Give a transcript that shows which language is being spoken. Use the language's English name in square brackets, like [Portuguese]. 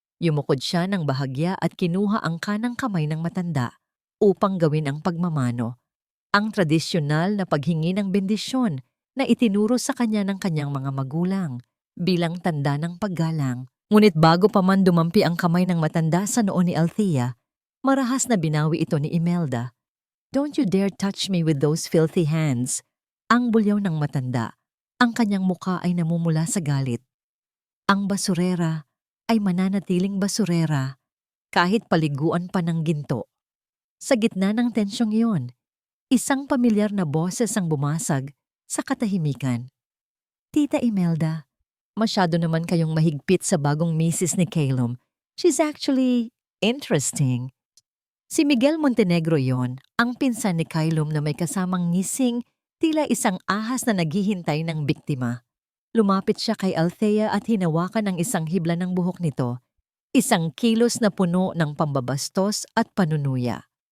[Filipino] Yumukod siya ng bahagya at kinuha ang kanang kamay ng matanda upang gawin ang pagmamano. Ang tradisyonal na paghingi ng bendisyon na itinuro sa kanya ng kanyang mga magulang bilang tanda ng paggalang. Ngunit bago pa man dumampi ang kamay ng matanda sa noo ni Althea, marahas na binawi ito ni Imelda. [English] "Don't you dare touch me with those filthy hands." [Filipino] Ang bulyaw ng matanda. Ang kanyang muka ay namumula sa galit. Ang basurera ay mananatiling basurera kahit paliguan pa ng ginto. Sa gitna ng tensyong iyon, isang pamilyar na boses ang bumasag sa katahimikan. "Tita Imelda, masyado naman kayong mahigpit sa bagong misis ni Calum. [English] She's actually interesting." [Filipino] Si Miguel Montenegro yon, ang pinsan ni Kylum na may kasamang ngising, tila isang ahas na naghihintay ng biktima. Lumapit siya kay Althea at hinawakan ang isang hibla ng buhok nito, isang kilos na puno ng pambabastos at panunuya.